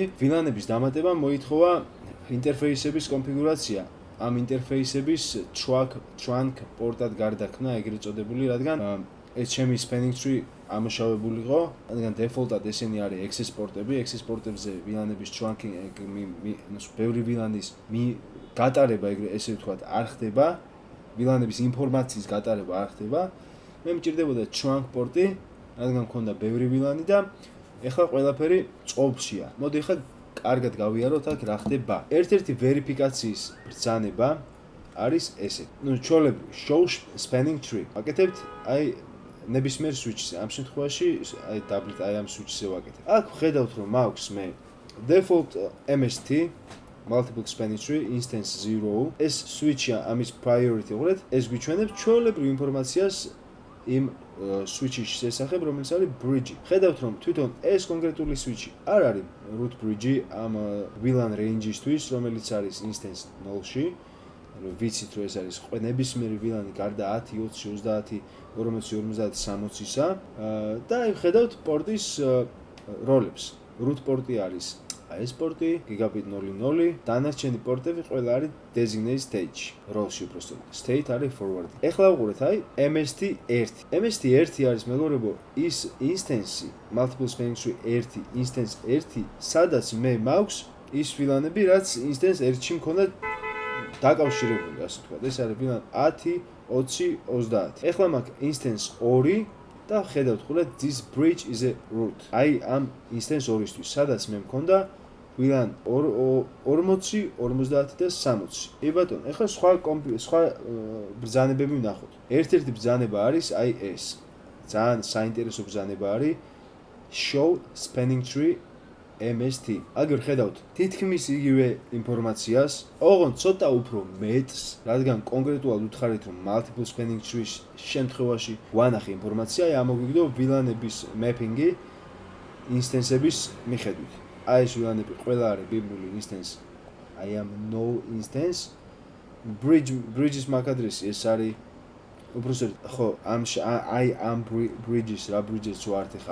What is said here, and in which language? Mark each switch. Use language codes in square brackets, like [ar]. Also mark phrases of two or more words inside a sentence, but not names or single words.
[ka] ვილანების დამატებამ მოითხოვა ინტერფეისების კონფიგურაცია. ამ ინტერფეისების trunk პორტად გარდაქმნა, ეგრეთ წოდებული, რადგან ეს ჩემი [en] spanning tree [ka] ამოშავებული იყო, რადგან default-ად ესენი არის access პორტები, access პორტებზე ვილანების trunking, ბევრი ვილანის გატარება, ესე ვთქვათ, არ ხდება, ვილანების ინფორმაციის გატარება არ ხდება. მე მჭირდებოდა trunk პორტი, რადგან მქონდა ბევრი ვილანი და ეხლა ყველაფერი წყობშია. მოდი ეხლა კარგად გავიაროთ აქ რა ხდება. ერთ-ერთი ვერიფიკაციის ბრძანება არის ესე. [en] ჩვეულებრივ show spanning tree. [ka] აკეთებთ აი ნებისმიერ switch-ზე. ამ შემთხვევაში აი დაბლით აი ამ switch-ზე ვაკეთებ. აქ ხედავთ რომ მაქვს მე [en] default MST multiple spanning tree instance 0. [ka] ეს switch-ია, ამის priority უყურეთ, ეს გვიჩვენებს ჩვეულებრივ ინფორმაციას იმ switch-ის შესახებ, რომელიც არის bridge. ხედავთ რომ თვითონ ეს კონკრეტული switch-ი არ არის [en] root bridge [ka] ამ [en] VLAN range- [ka] ისთვის, რომელიც არის instance 0-ში. ვიცით რომ ეს არის ნებისმიერი VLAN-ი გარდა 10, 20, 30, 40, 50, 60-ისა და აი ხედავთ პორტის როლებს. root პორტი არის აი ეს პორტი, gigabit 00, დანარჩენი პორტები ყველა არის [en] designated stage, [ka] role-ში უბრალოდ. State არის forward. ეხლა უყურეთ, აი MST1. MST1 არის მეგობრებო ის instance, [en] multiple spanning tree 1, instance 1, [ka] სადაც მე მაქვს ის VLAN-ები, რაც instance 1-ში მქონდა დაკავშირებული, ასე ვთქვათ. ეს არის VLAN 10, 20, 30. ეხლა მაქვს instance 2 და ხედავთ, ხურეთ, [en] this bridge is a root. [ka] აი ამ instance 2-ისთვის, სადაც მე მქონდა VLAN 40, 50 და 60. კი ბატონო, ეხლა სხვა ბრძანებები ვნახოთ. ერთ-ერთი ბრძანება არის აი ეს. ძალიან საინტერესო ბრძანება არის [en] show spanning tree MST. [ka] აგერ ხედავთ, თითქმის იგივე ინფორმაციას, ოღონდ ცოტა უფრო მეტს, რადგან კონკრეტულად უთხარით რომ [en] multiple spanning tree- [ka] ის შემთხვევაში ვანახე ინფორმაცია, აი ამოგვიგდო [en] VLAN-ების mapping- [ka] ი instance-ების მიხედვით. აი ეს VLAN-ები ყველა არის ბიბლიური instance. აი ამ [en] no instance bridge-ის MAC address- [ka] ი ეს არის უბრალოდ ხო, აი ამ bridge-ის რა bridge-ს ვართ ხა.